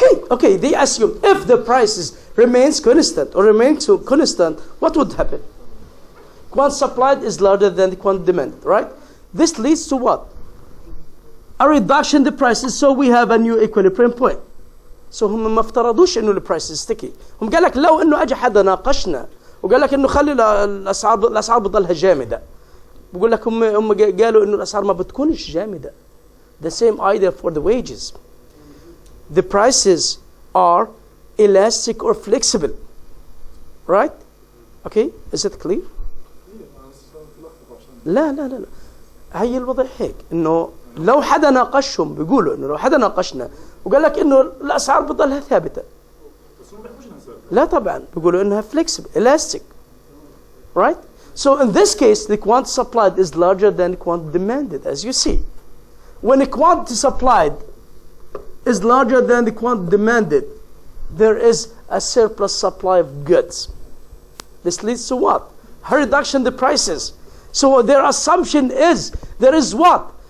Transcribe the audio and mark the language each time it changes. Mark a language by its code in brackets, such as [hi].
[en] Okay. They assume if the prices remains constant or remains constant, what would happen? Quant supplied is larger than the quant demand, right? This leads to what? A reduction in the prices, so we have a new equilibrium point. [ar] So هم ما افترضوش انه البرايس ستيكي. هم قال لك لو انه اجى حدا ناقشنا وقال لك انه خلي الاسعار بتضلها جامده. بقول لك هم قالوا انه الاسعار ما بتكونش جامده. [en] The same idea for the wages. The prices are elastic or flexible. Right? Okay? Is it clear? [ar] لا هي الوضع هيك انه لو حدا ناقشهم بيقولوا انه لو حدا ناقشنا وقال لك انه الاسعار بتضلها ثابته لا طبعا بيقولوا انها [en] flexible elastic, right? So in this case the quantity supplied is larger than the quantity demanded, as you see. When the quantity supplied is larger than the quantity demanded, there is a surplus supply of goods. This leads to what? A reduction in the prices. So their assumption is, there is what?